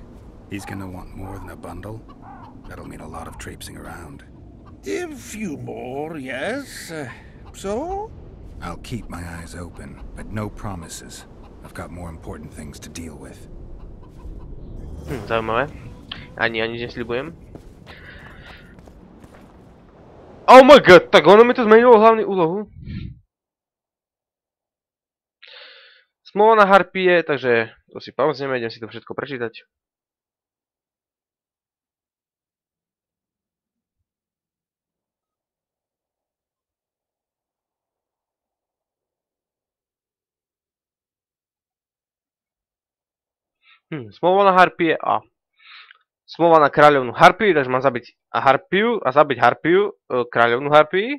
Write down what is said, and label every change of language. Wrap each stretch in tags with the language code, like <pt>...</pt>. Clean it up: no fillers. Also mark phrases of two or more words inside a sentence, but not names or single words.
<en>He's gonna want more than a bundle? That'll mean a lot of traipsing around. A few more, yes. So? I'll keep my eyes open, but no promises. I've got more important things to deal with.</en> <sk>Zaujímavé. Ani nesľubujem.</sk> <en>Oh my god,</en> <sk>tak ono mi to zmenilo hlavnú úlohu. Smlouva na harpie, takže to si pauzneme, idem si to všetko prečítať. Smlouva na harpie a smlouva na kráľovnú harpiu, takže mám zabiť harpiu a zabiť harpiu, kráľovnú harpii.</sk>